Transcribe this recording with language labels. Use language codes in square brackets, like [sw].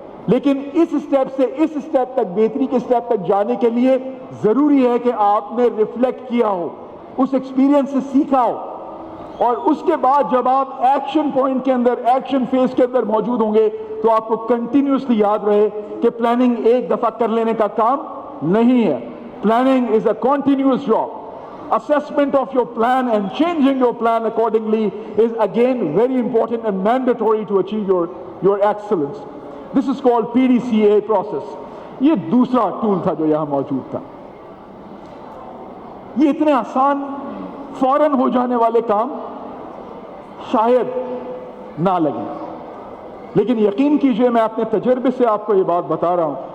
[ur] لیکن اس اسٹیپ سے اس اسٹیپ تک، بہتری کے اسٹیپ تک جانے کے لیے ضروری ہے کہ آپ نے ریفلیکٹ کیا ہو، اس ایکسپیرینس سے سیکھا ہو. اور اس کے بعد جب آپ ایکشن پوائنٹ کے اندر، ایکشن فیز کے اندر موجود ہوں گے تو آپ کو کنٹینیوسلی یاد رہے کہ پلاننگ ایک دفعہ کر لینے کا کام نہیں ہے. [en] Planning is a continuous job. Assessment of your plan and changing your plan accordingly is again very important and mandatory to achieve your excellence. This is called PDCA process. [ur] یہ دوسرا ٹول تھا جو یہاں موجود تھا. یہ اتنے آسان فوراً ہو جانے والے کام شاید نہ لگیں، لیکن یقین کیجئے میں اپنے تجربے سے آپ کو یہ بات بتا رہا ہوں